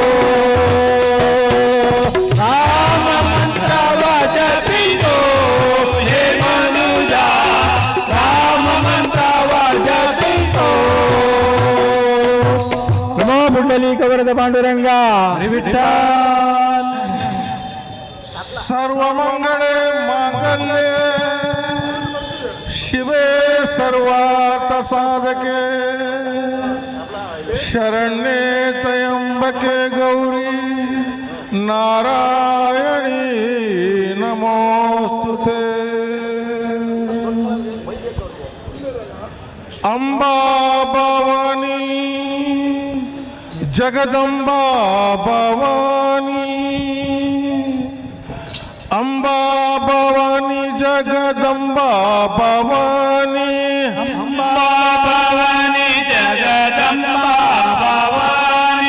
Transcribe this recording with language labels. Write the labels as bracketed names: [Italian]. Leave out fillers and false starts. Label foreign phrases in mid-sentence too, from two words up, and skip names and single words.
[Kannada] ರಾಮ ಮಂತ್ರವ ಜಪಿಸೋ ಹೇ ಮನುಜ ರಾಮ ಮಂತ್ರವ ಜಪಿಸೋ [Sanskrit] ನಮೋ ಪುಂಡಲೀಕ ವರದ ಪಾಂಡುರಂಗ ವಿಠ್ಠಲ सर्वमंगले मांगल्ये शिवे सर्वार्थ साधके शरण्ये त्र्यंबके गौरी नारायणी नमोस्तुते नमोस्तुते अम्बा भवानी जगदम्बा भवानी अम्बा भवानी जगदम्बा भवानी अम्बा भवानी जगदम्बा भवानी